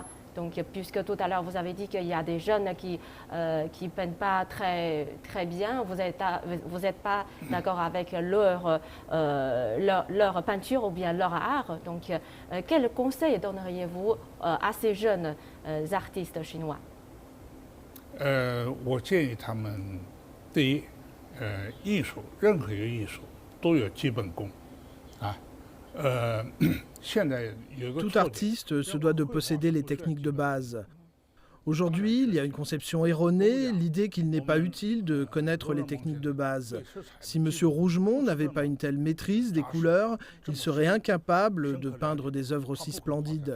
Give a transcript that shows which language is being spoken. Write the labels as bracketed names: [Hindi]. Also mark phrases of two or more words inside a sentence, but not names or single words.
[French] Donc, puisque tout à l'heure vous avez dit qu'il y a des jeunes qui peignent pas très bien, vous n'êtes pas d'accord avec leur peinture ou bien leur art. Donc, quel conseil donneriez-vous à ces jeunes artistes chinois? [Chinese] 我建议他们，第一，艺术，任何一个艺术都有基本功， [French] Tout artiste se doit de posséder les techniques de base. Aujourd'hui, il y a une conception erronée, l'idée qu'il n'est pas utile de connaître les techniques de base. Si M. Rougemont n'avait pas une telle maîtrise des couleurs, il serait incapable de peindre des œuvres aussi splendides.